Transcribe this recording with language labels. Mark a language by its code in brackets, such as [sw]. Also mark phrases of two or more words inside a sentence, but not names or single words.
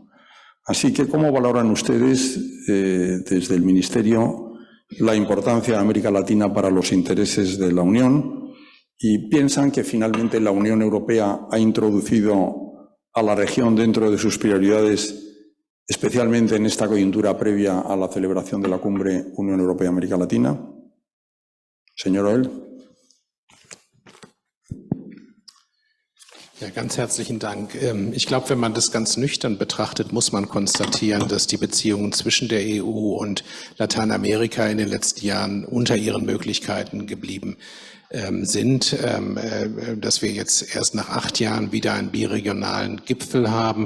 [es] Así que, ¿cómo valoran ustedes desde el Ministerio la importancia de América Latina para los intereses de la Unión? ¿Y piensan que finalmente la Unión Europea ha introducido a la región dentro de sus prioridades, especialmente en esta coyuntura previa a la celebración de la cumbre Unión Europea-América Latina? Señor Oell. [de] Ja, ganz herzlichen Dank. Ich glaube, wenn man das ganz nüchtern betrachtet, muss man konstatieren, dass die Beziehungen zwischen der EU und Lateinamerika in den letzten Jahren unter ihren Möglichkeiten geblieben sind, dass wir jetzt erst nach 8 Jahren wieder einen biregionalen Gipfel haben.